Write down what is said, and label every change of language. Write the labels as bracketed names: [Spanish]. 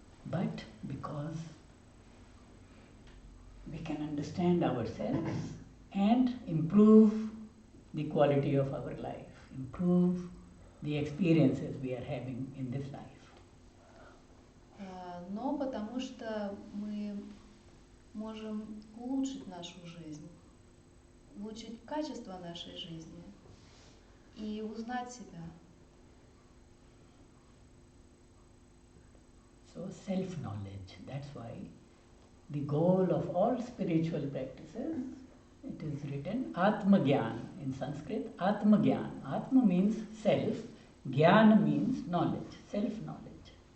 [English] But because we can understand ourselves and improve the quality of our life, improve the experiences we are having in this life. [Russian] но потому что мы можем улучшить нашу жизнь, улучшить качество нашей жизни и узнать себя. [English] So self-knowledge, that's why the goal of all spiritual practices, it is written Atma-gyan in Sanskrit, Atma-gyan. Atma means self, Gyan means knowledge, self-knowledge.